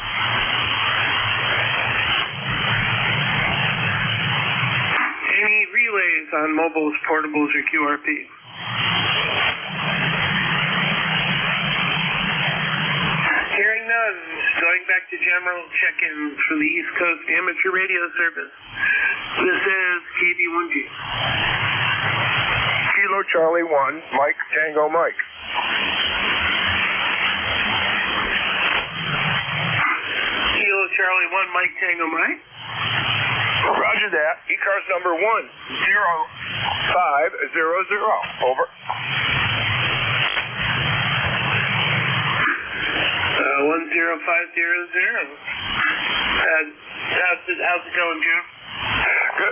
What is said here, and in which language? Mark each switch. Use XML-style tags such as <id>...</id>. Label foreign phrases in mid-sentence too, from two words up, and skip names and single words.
<en>Any relays on mobiles, portables, or QRP? Hearing none, going back to general check-in for the East Coast Amateur Radio Service. This is KB1G. Kilo Charlie 1, Mike Tango Mike. Kilo Charlie 1, Mike Tango Mike. Roger that. ECARS number 10500. Over. 10500. How's it going, Joe? Good.</en>